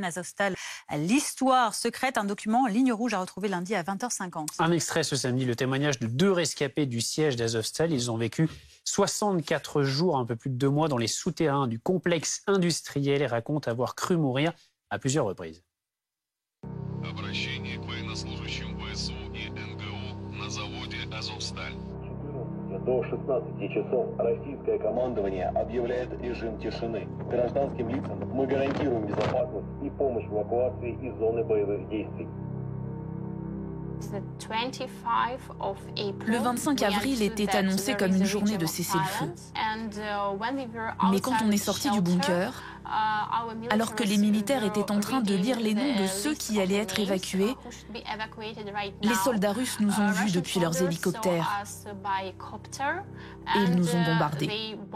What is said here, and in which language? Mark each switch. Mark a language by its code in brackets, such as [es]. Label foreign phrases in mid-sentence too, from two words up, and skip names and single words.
[fr] Azovstal, l'histoire secrète, un document en ligne rouge à retrouver lundi à 20h50. Un extrait ce samedi, le témoignage de 2 rescapés du siège d'Azovstal. Ils ont vécu 64 jours, un peu plus de 2 mois, dans les souterrains du complexe industriel et racontent avoir cru mourir à plusieurs reprises. [ru] До 16 часов российское командование объявляет режим тишины. Гражданским лицам мы гарантируем безопасность и помощь в эвакуации из зоны боевых действий. [fr] Le 25 avril était annoncé comme une journée de cessez-le-feu. Mais quand on est sorti du bunker, alors que les militaires étaient en train de lire les noms de ceux qui allaient être évacués, les soldats russes nous ont vus depuis leurs hélicoptères et ils nous ont bombardés.